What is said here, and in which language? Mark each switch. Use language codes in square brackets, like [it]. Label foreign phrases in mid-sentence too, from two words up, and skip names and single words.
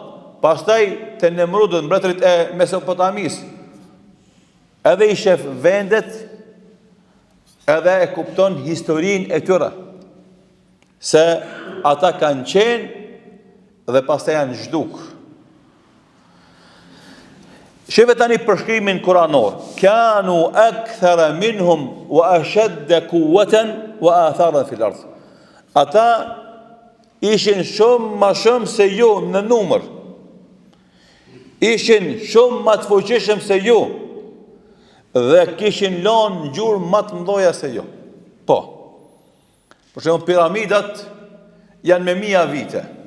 [sq] Pastaj të Nemrudët, mbretërit e Mesopotamis, edhe i shef vendet, edhe e kupton historinë e tyre, se ata kanë qenë dhe pastaj janë zhduk. Sheve tani përshkrimin kuranor, [ar] كانوا أكثر منهم وأشد قوة وآثارا في الأرض. [sq] Ata ishin shumë ma shumë se ju në numër, ishin shumë ma të fuqishëm se ju, dhe kishin lanë gjurë ma të mdoja se ju. Po, për shembull piramidat janë me 1000 vite.